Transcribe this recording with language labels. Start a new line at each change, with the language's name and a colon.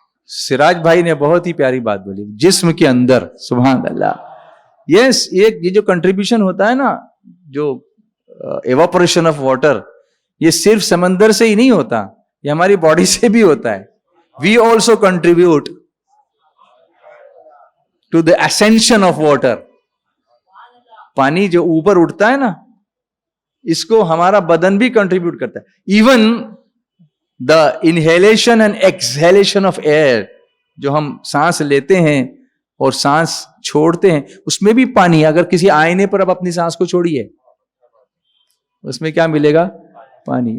Urdu: سراج بھائی نے بہت ہی پیاری بات بولی, جسم کے اندر. سبحان اللہ. یس, یہ جو کنٹریبیوشن ہوتا ہے نا, جو
English: evaporation of water,
Urdu: یہ صرف سمندر سے ہی نہیں ہوتا, یہ ہماری باڈی سے بھی ہوتا ہے.
English: We also contribute to the ascension of water.
Urdu: پانی جو اوپر اٹھتا ہے نا, اس کو ہمارا بدن بھی کنٹریبیوٹ کرتا ہے.
English: even the inhalation and exhalation of air,
Urdu: جو ہم سانس لیتے ہیں اور سانس چھوڑتے ہیں, اس میں بھی پانی. اگر کسی آئینے پر آپ اپنی سانس کو چھوڑیے, اس میں کیا ملے گا؟ پانی.